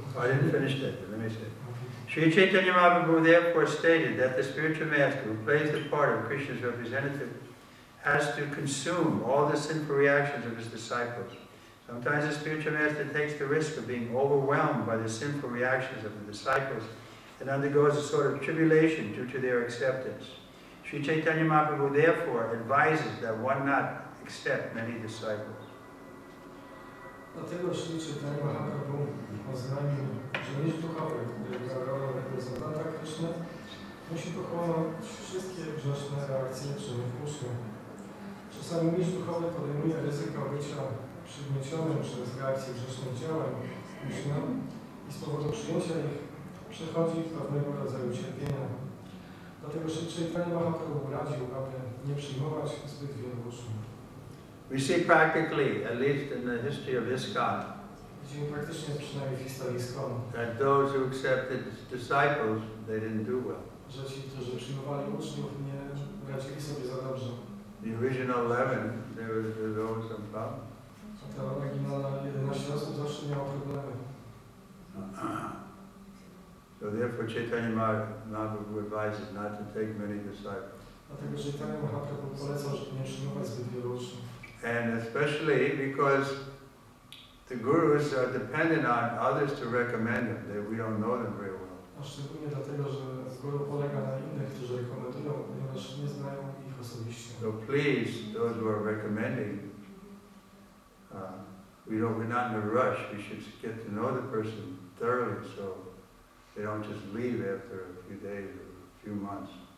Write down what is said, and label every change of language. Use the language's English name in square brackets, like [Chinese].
[English] I didn't finish that, but let me say. Sri Chaitanya Mahaprabhu therefore stated that the spiritual master who plays the part of Krishna's representative has to consume all the sinful reactions of his disciples. Sometimes the spiritual master takes the risk of being overwhelmed by the sinful reactions of the disciples and undergoes a sort of tribulation due to their acceptance. Sri Chaitanya Mahaprabhu therefore advises that one not accept many disciples. [Polish] Dlatego Sri Chaitanya Mahaprabhu oznajmił, że mistrz duchowy, który gra rolę reprezentanta Kryszny, musi pochłonąć wszystkie grzeszne reakcje czynów ucznia. Czasami mistrz duchowy podejmuje ryzyko bycia przygniecionym przez reakcję grzesznych działań ucznia i z powodu przyjęcia ich przechodzi pewnego rodzaju cierpienia. Dlatego Sri Chaitanya Mahaprabhu radził, aby nie przyjmować zbyt wielu uczniów. [English] We see practically, at least in the history of ISKCON, [Polish] Widzimy praktycznie przynajmniej w historii ISKCON, [English] that those who accepted disciples, they didn't do well. [Polish] że ci, którzy przyjmowali uczniów, nie radzili sobie za dobrze. [English] The original 11, there was always some problem. [Polish] A ta oryginalna 11 osób zawsze miała problemy. [English] So therefore Chaitanya Mahaprabhu advises not to take many disciples. [Polish] Dlatego Chaitanya Mahaprabhu polecał, żeby nie przyjmować zbyt wielu uczniów. [English] And especially because the gurus are dependent on others to recommend them. We don't know them very well. [Polish] A szczególnie dlatego, że guru polega na innych, którzy rekomendują, ponieważ nie znają ich osobiście. [English] So please, those who are recommending, we're not in a rush. We should get to know the person thoroughly, so they don't just leave after a few days or a few months.